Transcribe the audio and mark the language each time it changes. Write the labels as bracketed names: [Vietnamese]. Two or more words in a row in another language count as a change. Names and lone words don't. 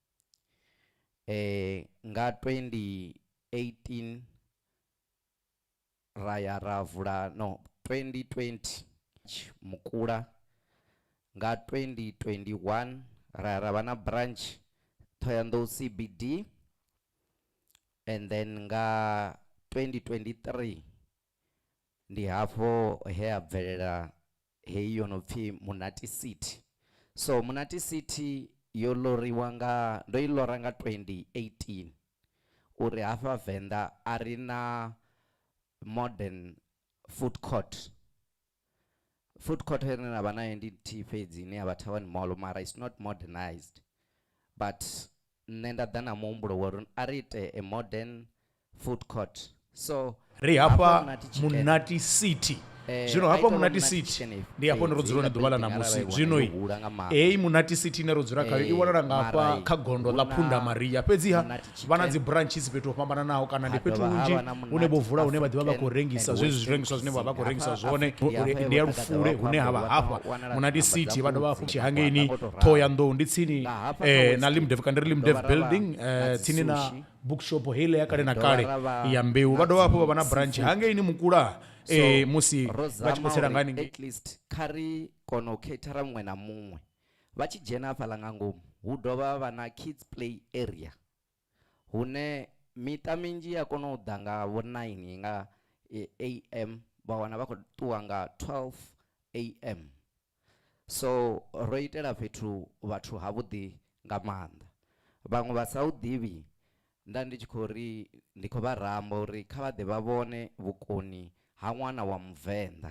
[Venda] Nga 2018 ra ya ra vula 2020 Mukula. Nga 2021 ra vha na branch Thohoyandou CBD, [English] and then [Venda] nga 2023 ndi hafho he a bvelela hei yo no pfi Munati City. So Munati City yo loriwa ndo i lora nga 2018 uri hafha Venḓa a ri na [English] modern food court. Food court here [Venda] na vha nayo ndi nthihi fhedzi ine ya vha Thavhani Mall, mara [English] it's not modernized, but [Venda] nṋe nda ḓa na muhumbulo wa uri a ri ite [English] a modern food court. [Venda] So ri hafha Munati City, zwino hafha Munati City ndi hafho ndo dzula ḓuvha ḽa ṋamusi. Zwino hei Munati City ine ro dzula khayo i wanala nga hafha kha gondo ḽa Phunda Maria. Fhedziha vha na dzi branches fhethu ho fhambananaho, kana ndi fhethu hunzhi hune vho vula hune vha ḓivha vha khou rengisa zwezwi zwirengiswa zwine vha khou rengisa zwone. Ndi ya Lufule hune havha hafha Munati City. Vha dovha hafhu Tshihangeini Thohoyandou ndi tsini na Limdev, kandi ri Limdev building tsini na bookshop hele ya kale na kale ya Mbeu. Vha dovha hafhu vha vha na branch Hangeini Mukula musi vha tshi khou tsela ngani [English] at least [Venda] kari kono catera muṅwe na muṅwe vha tshi dzhena hafhaḽa nga ngomu hu dovha vha na [English] kids play area [Venda] hune miṱa minzhi ya kona u ḓa nga vho 9 nga am vha wana vha khou ṱuwa nga 12 am. So ro itela fhethu vhathu havhuḓi nga maanḓa. Vhaṅwe vha sa u ḓivhi nda ndi tshi khou ri ndi khou vha ramba uri kha vha ḓe vha vhone vhukoni ha ṅwana wa muvenḓa.